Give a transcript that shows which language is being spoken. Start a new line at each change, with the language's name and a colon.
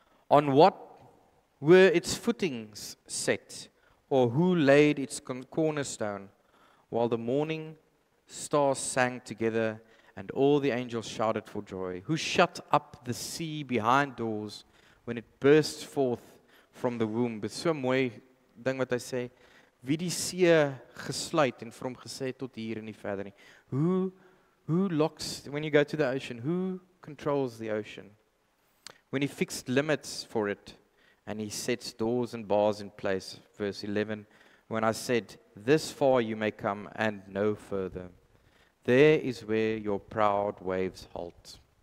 English: On what were its footings set? Or who laid its cornerstone? While the morning stars sang together and all the angels shouted for joy. Who shut up the sea behind doors when it burst forth from the womb? It's so
Afrikaans: mooi ding wat hy sê, wie die see gesluit en vir hom gesê tot hier en nie verder nie.
English: Who locks, when you go to the ocean, who controls the ocean? When He fixed limits for it and He sets doors and bars in place. Verse 11, when I said, this far you may come and no further. There is where your proud waves halt.